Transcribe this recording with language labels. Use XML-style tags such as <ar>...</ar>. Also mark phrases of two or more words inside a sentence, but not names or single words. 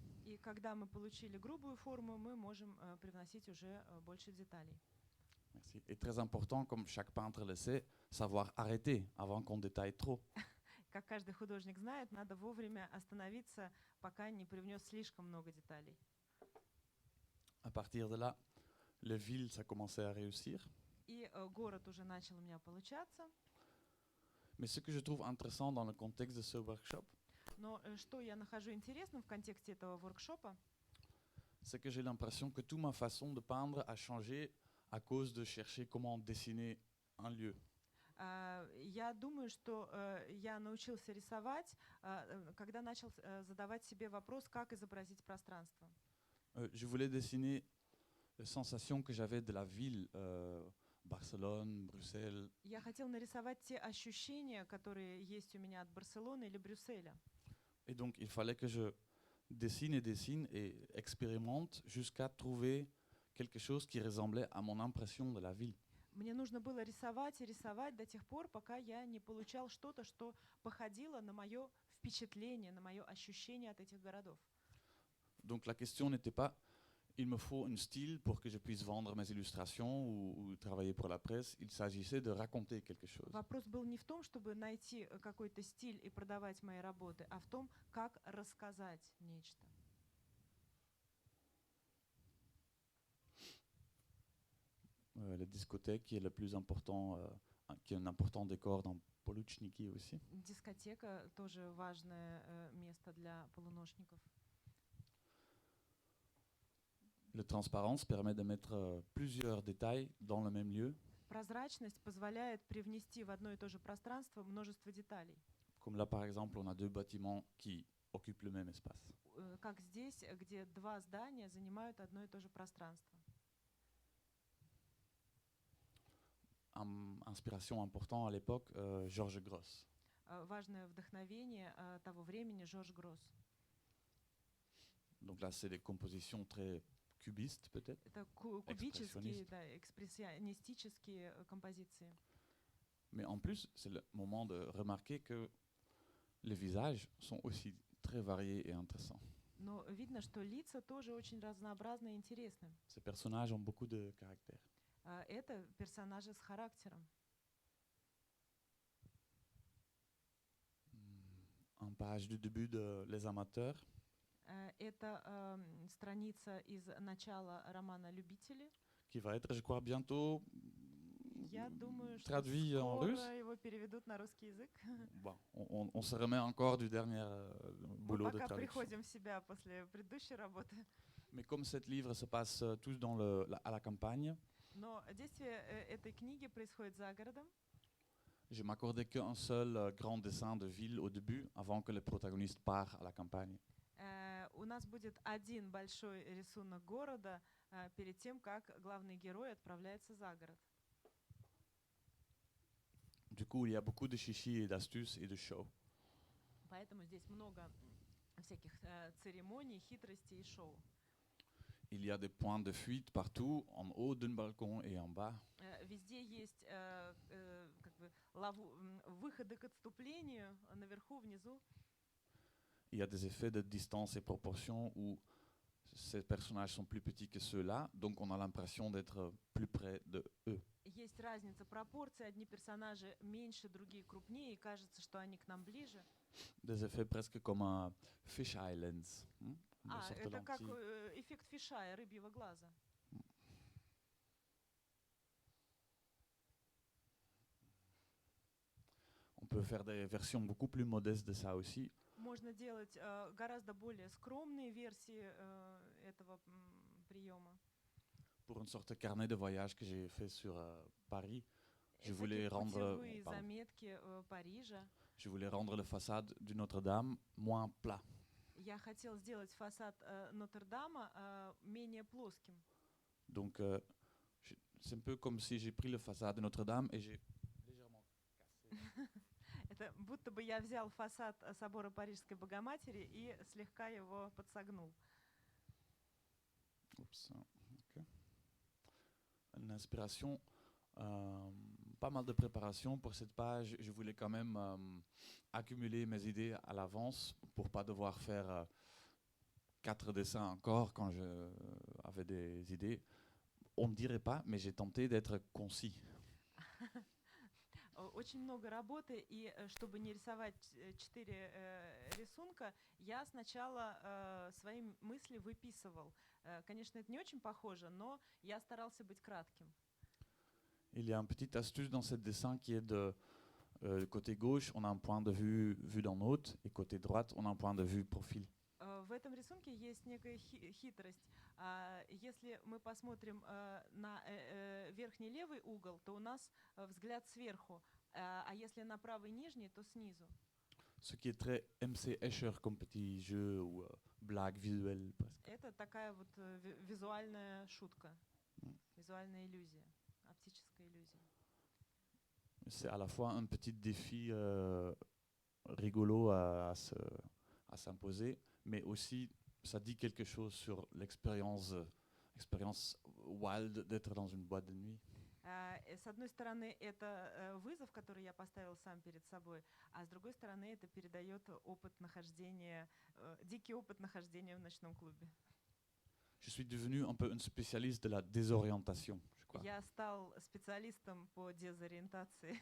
<ru>И когда мы получили грубую форму, мы можем привносить уже больше деталей.</ru> <fr>Merci. Et très important, comme chaque peintre le sait, savoir arrêter avant qu'on détaille trop.</fr> <ru>Как каждый художник знает, надо вовремя остановиться, пока не привнес слишком много деталей.</ru> <fr>À partir de là, le ville, ça commençait à réussir.</fr> <ru>И город уже начал у меня получаться.</ru> <fr>Mais ce que je trouve intéressant dans le contexte de ce workshop,</fr> <ru>Но что я нахожу интересным в контексте этого воркшопа,</ru> <fr>c'est que j'ai l'impression que toute ma façon de peindre a changé à cause de chercher comment dessiner un lieu.</fr> <ru>я думаю, что я научился рисовать, когда начал задавать себе вопрос, как изобразить пространство.</ru> <fr>Je voulais dessiner les sensations que j'avais de la ville, Barcelone, Bruxelles.</fr> <ru>Я хотел нарисовать те ощущения, которые есть у меня от Барселоны или Брюсселя.</ru> <fr>Et donc, il fallait que je dessine et expérimente jusqu'à trouver quelque chose qui ressemblait à mon impression de la ville.</fr> <ru>Мне нужно было рисовать и рисовать до тех пор, пока я не получал что-то, что походило на мое впечатление, на мое ощущение от этих городов.</ru> <fr>Donc la question n'était pas il me faut un style pour que je puisse vendre mes illustrations ou travailler pour la presse. Il s'agissait de raconter quelque chose.</fr> <ru>Вопрос был не в том, чтобы найти какой-то стиль и продавать мои работы, а в том, как рассказать нечто.</ru> <fr>La discothèque qui est le plus important, qui est un important décor dans Poluchniki aussi.</fr> <ru>Дискотека тоже важное место для полуношников.</ru> <fr>La transparence permet de mettre plusieurs détails dans le même lieu,</fr> <ru>Прозрачность позволяет привнести в одно и то же пространство множество деталей.</ru> <fr>comme là par exemple on a deux bâtiments qui occupent le même espace.</fr> <ru>Как здесь, где два здания занимают одно и то же пространство.</ru> <fr>Inspiration importante à l'époque, Georges Gross.</fr> <ru>Важное вдохновение того времени Жорж Гросс.</ru> <fr>Donc là c'est des compositions très cubistes peut-être.</fr> <ru>Это кубические, да, экспрессионистические композиции.</ru> <fr>Mais en plus, c'est le moment de remarquer que les visages sont aussi très variés et intéressants.</fr> <ru>Но видно, что лица тоже очень разнообразны и интересны.</ru> <fr>Ces personnages ont beaucoup de caractère.</fr> <ru>Это персонажи с характером.</ru> <fr>En page du début de Les Amateurs,</fr> <ru>Это страница из начала романа «Любители».</ru> <fr>qui va être, je crois, bientôt</fr> <ru>Я думаю, что</ru> <fr>traduit en russe.</fr> <ru>скоро его переведут на русский язык.</ru> <fr>Bon, on se remet encore du dernier</fr> <ru>Мы</ru> <fr>boulot de</fr> <ru>пока</ru> <fr>traduction.</fr> <ru>приходим в себя после предыдущей работы.</ru> <fr>Mais comme cet livre se passe tous dans à la campagne,</fr> <ru>Но действие этой книги происходит за городом.</ru> <fr>je m'accordais qu'un seul grand dessin de ville au début, avant que le protagoniste parte à la campagne.</fr> <ru>У нас будет один большой рисунок города перед тем, как главный герой отправляется за город.</ru> <fr>Du coup, il y a beaucoup de chichis et d'astuces et de shows.</fr> <ru>Поэтому здесь много всяких церемоний, хитростей и шоу.</ru> <fr>Il y a des points de fuite partout, en haut d'un balcon et en bas.</fr> <ru>Везде есть как бы выходы к отступлению, наверху, внизу.</ru> <fr>Il y a des effets de distance et proportion où ces personnages sont plus petits que ceux-là, donc on a l'impression d'être plus près de eux.</fr> <ru>Есть разница пропорций. Одни персонажи меньше, другие крупнее, и кажется, что они к нам ближе.</ru> <fr>Des effets presque comme un</fr> <en>fisheye lens.</en> <fr>Une sorte de</fr> <ru>Это как</ru> <fr>lentille.</fr> <ru>эффект фишая, рыбьего глаза.</ru> <fr>On peut faire des versions beaucoup plus modestes de ça aussi.</fr> <ru>Можно делать гораздо более скромные версии этого приема.</ru> <fr>Pour une sorte de carnet de voyage que j'ai fait sur Paris, je voulais</fr> <ru>Всякие</ru> <fr>rendre,</fr> <ru>путевые</ru> <fr>pardon,</fr> <ru>заметки Парижа.</ru> <fr>je voulais rendre le façade du Notre-Dame moins plat.</fr> <ru>Я хотел сделать фасад Нотр-Дама менее плоским.</ru> <fr>Donc c'est un peu comme si j'ai pris le façade de Notre-Dame et j'ai légèrement cassé.</fr> <ru>Это будто бы я взял фасад собора Парижской Богоматери и слегка его подсогнул.</ru> <fr>Oups, ok. Une inspiration, pas mal de préparation pour cette page. Je voulais quand même accumuler mes idées à l'avance pour pas devoir faire 4 dessins encore quand je avais des idées. On ne dirait pas, mais j'ai tenté d'être concis.</fr> <ru>Очень много работы, и чтобы не рисовать 4 рисунка, я сначала свои мысли выписывал. Конечно, это не очень похоже, но я старался быть кратким.</ru> <fr>Il y a une petite astuce dans ce dessin qui est de côté gauche, on a un point de vue vu d'en haut, et côté droite, on a un point de vue profil.</fr> <ru>В этом рисунке есть некая хитрость. Если мы посмотрим на верхний левый угол, то у нас взгляд сверху, а если на правый нижний, то снизу.</ru> <fr>Ce qui est très MC Escher comme petit jeu ou blague visuelle presque.</fr> <ru>Это такая вот визуальная шутка, визуальная иллюзия, оптическая иллюзия.</ru> <fr>C'est à la fois un petit défi rigolo à s'imposer, mais aussi ça dit quelque chose sur l'expérience wild d'être dans une boîte de nuit.</fr> <ru>С одной стороны, это вызов, который я поставил сам перед собой, а с другой стороны, это передает опыт нахождения, дикий опыт нахождения в ночном клубе.</ru> <fr>Je suis devenu un peu un spécialiste de la désorientation, je crois,</fr> <ru>Я стал специалистом по дезориентации,</ru>